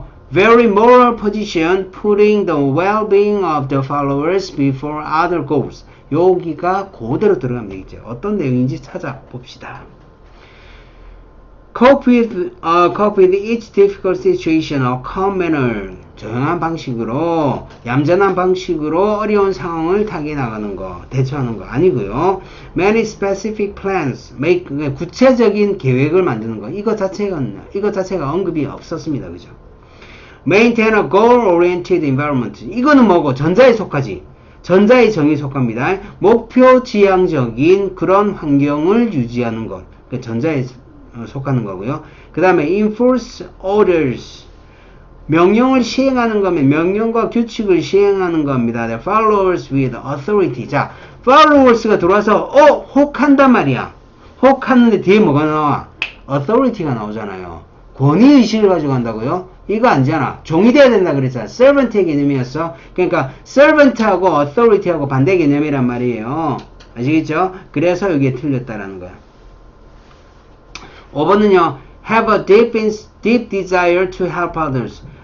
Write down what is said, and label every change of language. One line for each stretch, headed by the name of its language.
English: Very moral position, putting the well-being of the followers before other goals.
Korean: 여기가 그대로 들어가면 되겠죠. 어떤 내용인지 찾아봅시다.
English: Cope with each difficult situation of calm manner.
Korean: 조용한 방식으로, 얌전한 방식으로 어려운 상황을 타개 나가는 거, 대처하는 거 아니고요.
English: Many specific plans,
Korean: 구체적인 계획을 만드는 거. 이거 자체가 언급이 없었습니다. 그죠?
English: Maintain a goal-oriented environment.
Korean: 이거는 뭐고? 전자에 속하지. 전자의 정의에 속합니다. 목표 지향적인 그런 환경을 유지하는 것. 전자에 속하는 거고요. 그 다음에
English: enforce orders.
Korean: 명령을 시행하는 거면 명령과 규칙을 시행하는 겁니다.
English: The followers with authority.
Korean: 자, followers가 들어와서 혹한단 말이야. 혹하는데 뒤에 뭐가 나와? authority가 나오잖아요. 권위의식을 가지고 한다고요? 이거 아니잖아. 종이 돼야 된다 그랬잖아. servant의 개념이었어. 그러니까 servant하고 authority하고 반대 개념이란 말이에요. 아시겠죠? 그래서 여기에 틀렸다라는 거야. 5번은요.
English: have a deep desire to help others.